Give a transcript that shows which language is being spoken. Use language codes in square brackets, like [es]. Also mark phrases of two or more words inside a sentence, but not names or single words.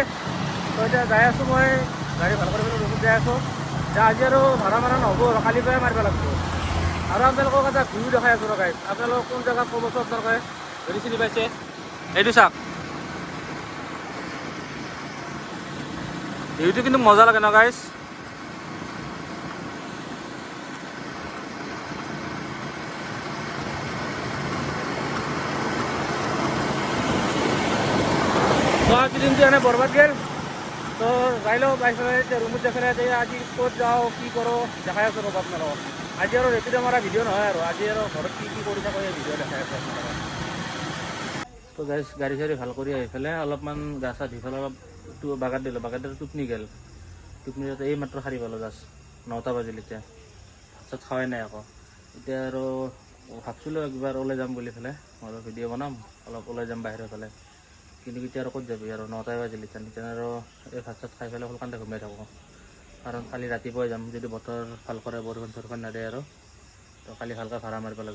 [as] তো এতিয়া যাই আছোঁ মই গাড়ী ভাল কৰি পেলাই ৰুমত যাই আছোঁ যে আজি আৰু ভাড়া মাৰা নহ'ব আৰু কালিৰ পৰাই মাৰিব লাগিব আৰু আপোনালোকক এটা ভিউ দেখাই আছোঁ গাইজ আপোনালোকক কোন জেগাত ক'বচোন আপোনালোকে যদি চিনি পাইছে এইটো চাওক ভিউটো কিন্তু মজা লাগে ন গাইজ। তো আজ দিন তো এনে বৰ্বাদ গল তো যাই লওঁ বাইক ৰুমত দেখাই আজি ক'ত যাওঁ কি কৰোঁ দেখাই আছোঁ ৰ'ব আপোনালোকক আজি আৰু ৰেপিড' মাৰা ভিডিঅ' নহয় আৰু আজি আৰু ঘৰত কি কৰি থাকোঁ এই ভিডিঅ' দেখাই আছোঁ আপোনালোকক। তো গাড়ী চাড়ী ভাল কৰি আহি পেলাই অলপমান গা চা ধুই পেলাই অলপ বাগাত দিলোঁ বাগাত দিলোঁ টোপনি গ'ল টোপনি এই মাত্ৰ সাৰি পালোঁ জাষ্ট 9টা বাজিল এতিয়া ভাত খাৱাই নাই আকৌ এতিয়া আৰু ভাবছিলোঁ একবাৰ ওলাই যাম বুলি পেলাই মই ভিডিঅ' বনাম অলপ ওলাই যাম বাহিৰৰ ফালে কিন্তু এতিয়া আৰু ক'ত যাবি আৰু 9টাই বাজিল এতিয়া আৰু এই ভাত চাত খাই পেলাই সোনকালে ঘুমাই থাকোঁ কাৰণ কালি ৰাতিপুৱাই যাম যদি বতৰ ভাল কৰে বৰষুণ চৰষুণ নাদে আৰু তো কালি ভালকৈ ভাড়া মাৰিব লাগিব।